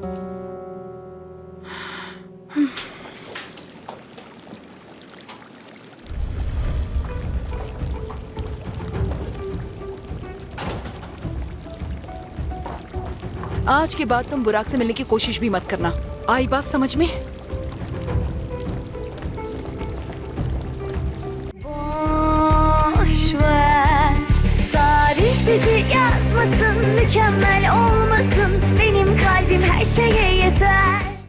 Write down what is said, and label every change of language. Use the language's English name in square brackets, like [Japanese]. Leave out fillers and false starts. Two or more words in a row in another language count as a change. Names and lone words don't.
[Hindi] आज के बाद तुम बुराक से मिलने की कोशिश भी मत करना। आई बात समझ में? [Turkish] Boş ver, tarih bizi yazmasın, mükemmel olmasın. Benim kalbim her şeye yeter.